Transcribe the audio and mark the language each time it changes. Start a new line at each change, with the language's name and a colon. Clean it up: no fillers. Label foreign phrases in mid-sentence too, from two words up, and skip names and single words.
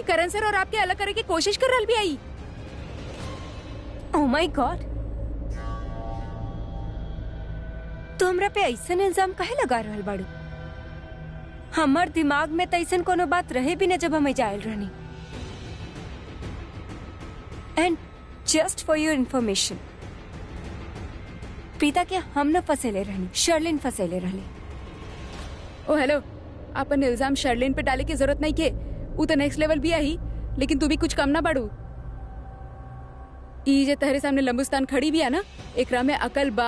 Bhojpuri: करण सर और आपके अलग करे की कोशिश कर रहल बिया। ई
English: oh my god,
Bhojpuri: तो हमरा पे ऐसन इल्जाम काहे लगा रहल बाड़ू? हमार दिमाग में तैसन कोनो बात रहे भी न जब हम जायल रहनी।
English: and just for your information,
Bhojpuri: प्रीता के हम न फसेले रहनी, शर्लिन फसेले रहली।
English: oh hello,
Bhojpuri: अपन इल्जाम शर्लिन पे डाले की जरूरत नहीं के, वो तो
English: next level
Bhojpuri: भी आई, लेकिन तू भी कुछ कम ना बाड़ू। ई जे तहरे सामने लंबुस्तान खड़ी भी है ना, एकरा में अकल बा।